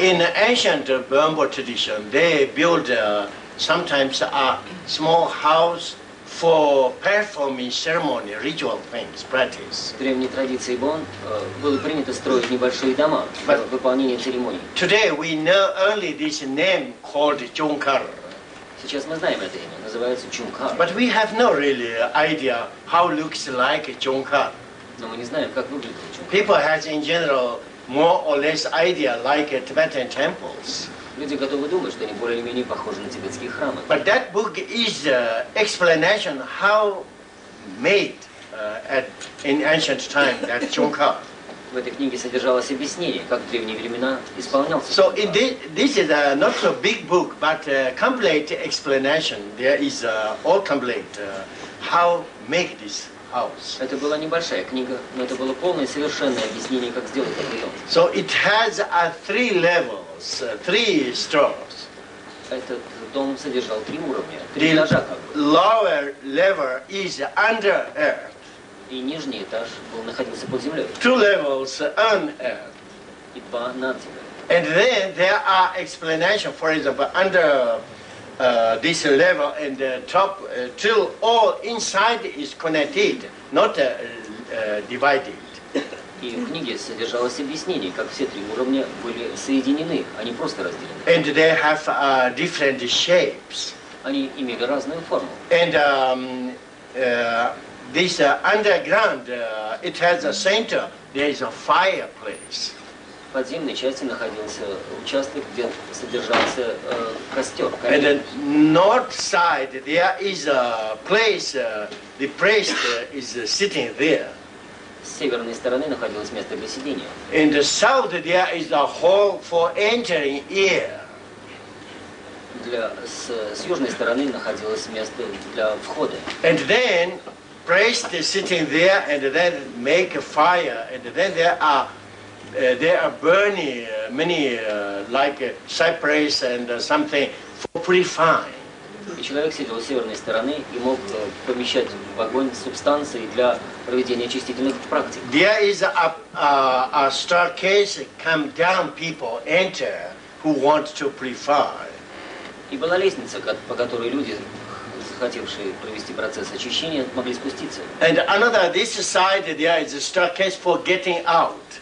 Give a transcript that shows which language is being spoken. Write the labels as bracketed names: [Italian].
[English] In ancient Bambo tradition, they build sometimes a small house for performing ceremony, ritual things, practice. [Russian] В древней традиции Бон было принято строить небольшие дома для выполнения церемоний. [English] Today we know only this name called Jonkar. [Russian] Сейчас мы знаем это имя, называется Чункар. [English] But we have no really idea how it looks like Jonkar. [Russian] Но мы не знаем, как выглядит Чункар. [English] People has in general more or less idea like Tibetan temples. [Russian] Люди готовы думать, что они более или менее похожи на тибетские храмы. [English] But that book is explanation how made in ancient time that Jonkar. [Russian] В этой книге содержалось объяснение, как в древние времена исполнялся [English] So [Russian] Чункар. [English] this is not so big book, but complete explanation. There is all complete how make this house. [Russian] Это была небольшая книга, но это было полное и совершенное объяснение, как сделать такой дом. [English] So it has 3 levels, 3 stores. [Russian] Этот дом содержал 3 уровня, 3 [English] The [Russian] этажа как бы. [English] lower level is under earth. [Russian] И нижний этаж находился под землей. [English] 2 levels on earth. [Russian] И 2 над землей. [English] And then there are explanations, for example, under this level and the top till all inside is connected, not divided. [Russian] И в книге содержалось объяснение, как все 3 уровня были соединены, а не просто разделены. [English] And they have different shapes. [Russian] Они имели разную форму. [English] And this underground, it has a center, there is a fireplace. [Russian] В подземной части находился участок, где содержался костер. [English] And the north side, there is a place, the priest is sitting there. [Russian] С северной стороны находилось место для сидения. [English] In the south, there is a hall for entering air. [Russian] С южной стороны находилось место для входа. [English] And then, priest is sitting there, and then make a fire, and then there are burning many like cypress and something for purifying. [Russian] И человек сидел с северной стороны и мог помещать в огонь субстанции для проведения очистительных практик. [English] There is a staircase, come down, people enter who want to purify. [Russian] И была лестница, по которой люди, захотевшие провести процесс очищения, могли спуститься. [English] And another, this side, there is a staircase for getting out.